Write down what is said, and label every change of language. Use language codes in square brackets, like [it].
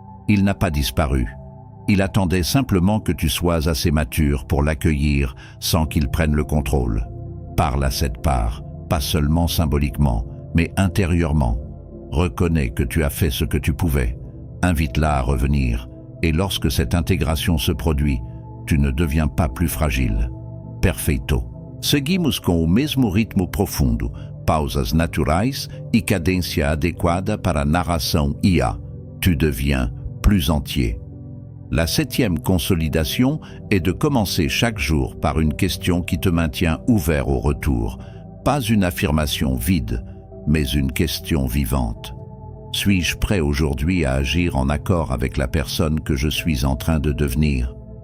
[fr] Il n'a pas disparu. Il attendait simplement que tu sois assez mature pour l'accueillir sans qu'il prenne le contrôle. Parle à cette part, pas seulement symboliquement, mais intérieurement. Reconnais que tu as fait ce que tu pouvais. Invite-la à revenir. Et lorsque cette intégration se produit, tu ne deviens pas plus fragile. [pt] Perfeito. Seguimos com o mesmo ritmo profundo, pausas naturais e cadência adequada para a narração IA. [fr] Tu deviens plus entier. La septième consolidation est de commencer chaque jour par une question qui te maintient ouvert au retour. Pas une affirmation vide, mais une question vivante. Suis-je prêt aujourd'hui à agir en accord avec la personne que je suis en train de devenir?